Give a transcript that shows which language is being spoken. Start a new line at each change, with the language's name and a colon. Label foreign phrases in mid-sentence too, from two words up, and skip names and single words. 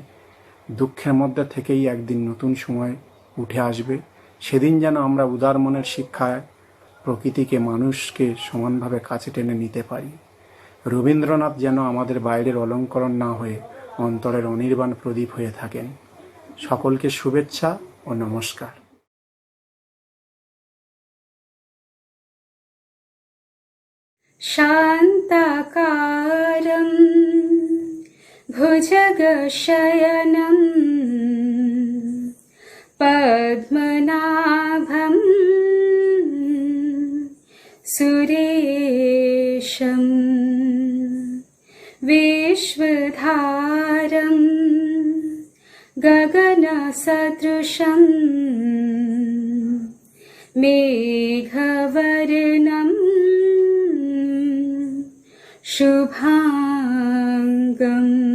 Bangla: দুঃখের মধ্যে থেকেই একদিন নতুন সময় উঠে আসবে, সেদিন যেন আমরা উদার মনের শিক্ষায় প্রকৃতিকে, মানুষকে সমানভাবে কাছে টেনে নিতে পারি। রবীন্দ্রনাথ যেন আমাদের বাইরের অলঙ্করণ না হয়ে অন্তরের অনির্বাণ প্রদীপ হয়ে থাকেন। সকলকে শুভেচ্ছা ও নমস্কার।
Sanskrit: शान्ताकारं भुजगशयनं पद्मनाभं सुरेशं विश्वधारं गगनसदृशं मेघवर्णं शुभांगं